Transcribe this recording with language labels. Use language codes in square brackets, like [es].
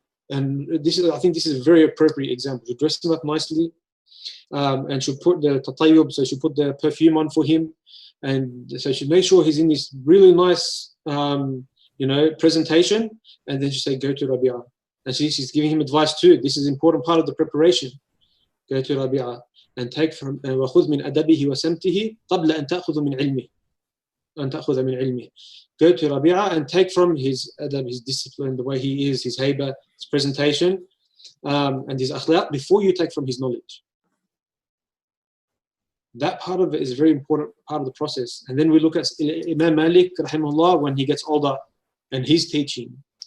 [en] And I think this is a very appropriate example. She dressed him up nicely, and she'll put the tatayyub, so she'll put the perfume on for him, and so she'll make sure he's in this really nice, presentation, and then she'll say, go to Rabi'a. And she's giving him advice too. This is an important part of the preparation. Go to Rabi'a and take from [ar] وَخُذْ مِنْ أَدَبِهِ وَسَمْتِهِ قَبْلَ أَنْ تَأْخُذُ مِنْ عِلْمِهِ. [en] Go to Rabi'a and take from his adab, his discipline, the way he is, his hayba, his presentation, and his akhlaq, before you take from his knowledge. That part of it is a very important part of the process. And then we look at Imam Malik, rahimahullah, when he gets older and he's teaching.